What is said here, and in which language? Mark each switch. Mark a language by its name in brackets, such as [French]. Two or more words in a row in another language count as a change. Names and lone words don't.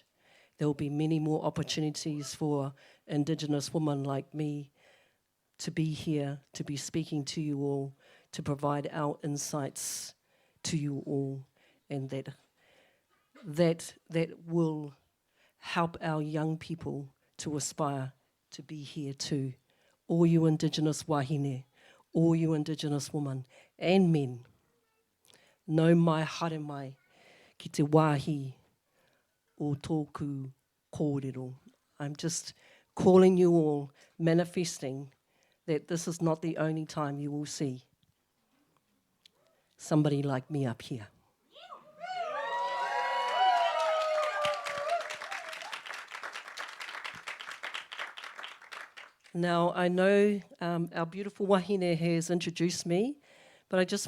[English] There will be many more opportunities for Indigenous women like me to be here, to be speaking to you all, to provide our insights to you all, and that will help our young people to aspire to be here too. All you Indigenous wahine, all you Indigenous women and men, [Māori] no mai haere mai ki te wāhi o tōku kōrero. [English] I'm just calling you all, manifesting that this is not the only time you will see somebody like me up here. Now, I know our beautiful wahine has introduced me, but I just